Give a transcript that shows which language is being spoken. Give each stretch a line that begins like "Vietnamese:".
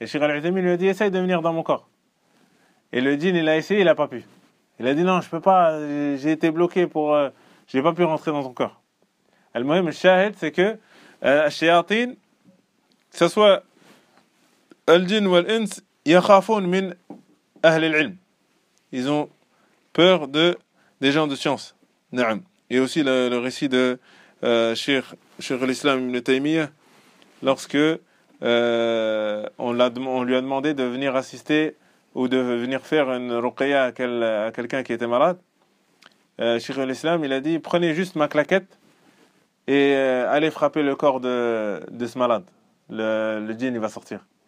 French: Et Cheikh Al-Uthaymeen lui a dit « Essaye de venir dans mon corps ». Et le djinn, il a essayé, il n'a pas pu. Il a dit « Non, je ne peux pas, j'ai été bloqué pour... je n'ai pas pu rentrer dans ton corps ». Le mohim, le shahid, c'est que
Arabic: الشياطين سواء الجن والإنس يخافون من أهل العلم.
French: Ils ont peur de des gens de science.
Arabic: نعم.
French: Et aussi le récit de Cheikh l'Islam Ibn Taymiyyah, lorsque on lui a demandé de venir assister ou de venir faire une ruqya à quelqu'un qui était malade, Cheikh l'Islam il a dit prenez juste ma claquette et aller frapper le corps de ce malade, le djinn il va sortir.